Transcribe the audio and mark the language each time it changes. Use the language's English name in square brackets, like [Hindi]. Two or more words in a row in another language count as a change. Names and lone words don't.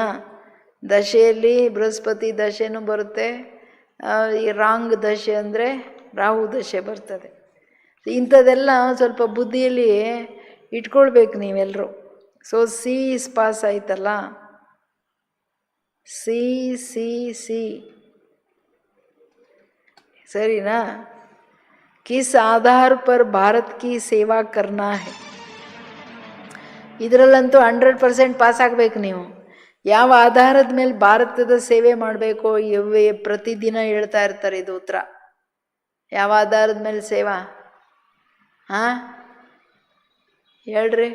[Kannada] ದಶೆಯಲ್ಲಿ ಬೃಹಸ್ಪತಿ ದಶೆನೂ ಬರುತ್ತೆ, ಈ ರಾಂಗ್ ದಶೆ ಅಂದರೆ ರಾಹು ದಶೆ ಬರ್ತದೆ. ಇಂಥದ್ದೆಲ್ಲ ಸ್ವಲ್ಪ ಬುದ್ಧಿಯಲ್ಲಿ ಇಟ್ಕೊಳ್ಬೇಕು ನೀವೆಲ್ಲರೂ. [English] so C is pass [Kannada] ಆಯ್ತಲ್ಲ, ಸಿ ಸಿ ಸಿ, ಸರಿನಾ? [Hindi] किस आधार पर भारत की सेवा करना है. [Kannada] ಇದರಲ್ಲಂತೂ 100% ಪಾಸ್ ಆಗಬೇಕು ನೀವು. ಯಾವ ಆಧಾರದ ಮೇಲೆ ಭಾರತದ ಸೇವೆ ಮಾಡಬೇಕು ಇವೇ ಪ್ರತಿದಿನ ಹೇಳ್ತಾ ಇರ್ತಾರೆ. ಇದು ಉತ್ತರ. ಯಾವ ಆಧಾರದ ಮೇಲೆ ಸೇವಾ? ಹಾಂ ಹೇಳ್ರಿ.